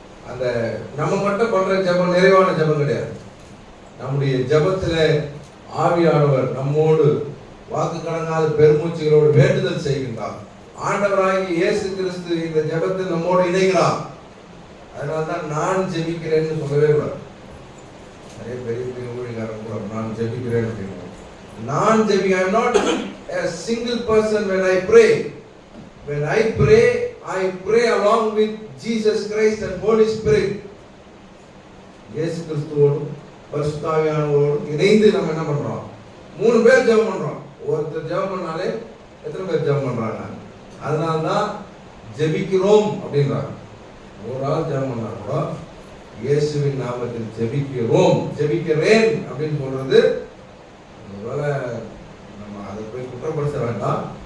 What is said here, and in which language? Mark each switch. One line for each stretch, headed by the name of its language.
Tamil: அந்த நம்ம மட்டும் பண்ற ஜெபம் நிறைவான ஜெபம் கிடையாது. நம்முடைய ஜெபத்துல ஆவியானவர் நம்மோடு வாக்கு கடங்காத பெருமூச்சுகளோடு வேண்டுதல் செய்கின்றார். ஆண்டவராகிய இயேசு கிறிஸ்து இந்த ஜெபத்தில் நம்மோடு இணைகிறார். அதனால்தான் நான் ஜெபிக்கிறேன்னு சொல்லவே கூடாது. நிறைய பெரிய பெரிய ஊழியக்காரன் கூட நான் ஜெபிக்கிறேன் அப்படின்னு. நான் JP,
English: I am not a single person when I pray. When I pray along with Jesus Christ and Holy Spirit.
Tamil: இயேசு கிறிஸ்துவோடும் பரிசுத்த ஆவியானவரோடும் இணைந்து நம்ம என்ன பண்றோம்? 3 பேர் ஜெபம் பண்றோம். ஒருத்தர் ஜெபம் பண்ணாலே எத்தனை பேர் ஜெபம் பண்றாங்க? அதனால்தான் ஜெபிக்கிறோம் அப்படின்றாங்க. ஒரு ஆள் ஜெபம் பண்ணா கூட இயேசுவின் நாமத்தில் ஜெபிக்கிறோம், ஜெபிக்கிறேன் அப்படின்னு சொல்றது, ஒருவேளை நம்ம அதை போய் குற்றப்படுத்த வேண்டாம்.